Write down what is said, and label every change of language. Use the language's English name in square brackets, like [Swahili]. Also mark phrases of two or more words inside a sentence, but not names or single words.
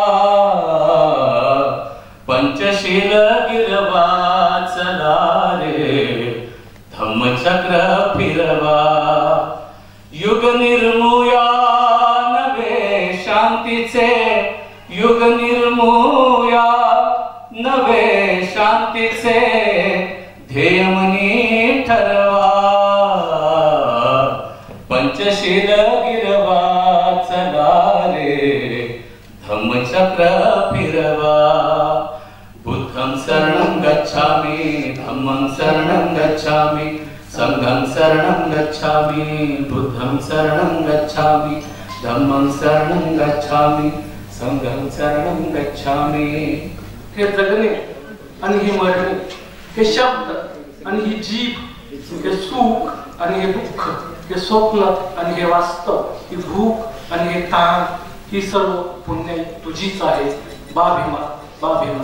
[Marathi] पंचशील गिरवा चला रे धम्मचक्र फिरवा युग निर्मूया नवे शांतीचे युग निर्मूया नवे शांतीचे ध्येयमनी ठरवा पंचशील गिरवा चला रे धम्मचक्र फिरवा [Pali] बुद्धं शरणं गच्छामि धम्मं शरणं गच्छामि संघं शरणं गच्छामि बुद्धं शरणं गच्छामि धम्मं शरणं गच्छामि संघं शरणं गच्छामि। [Marathi] हे जगणे आणि हे मरणे, हे शब्द आणि ही जीभ, हे सुख आणि हे दुःख, हे स्वप्न आणि हे वास्तव, ही भूक आणि हे ताण, ही सर्व पुण्य तुझीच आहे बा भीमा बा भीमा।